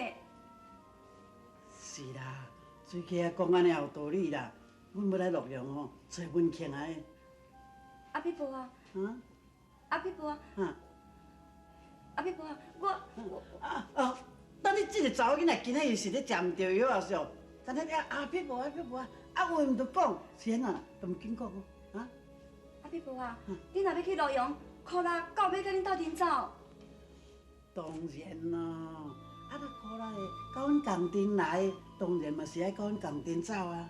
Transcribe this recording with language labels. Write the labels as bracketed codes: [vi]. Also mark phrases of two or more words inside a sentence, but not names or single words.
[nan] 是啦，水溪啊讲安尼也有道理啦。阮要来洛阳吼，找文庆啊。阿碧婆啊，嗯？阿碧婆啊，啊？阿碧婆啊，我等你这个查某囡仔今仔日是咧食毋着药啊，是哦？但是阿碧婆啊，话毋着讲，先啊，都毋紧讲哦，啊？阿碧婆啊，你若要去洛阳，苦啦，到尾甲恁斗阵走。当然咯，啊，那苦啦的，甲阮共阵来，当然嘛是爱甲阮共阵走啊。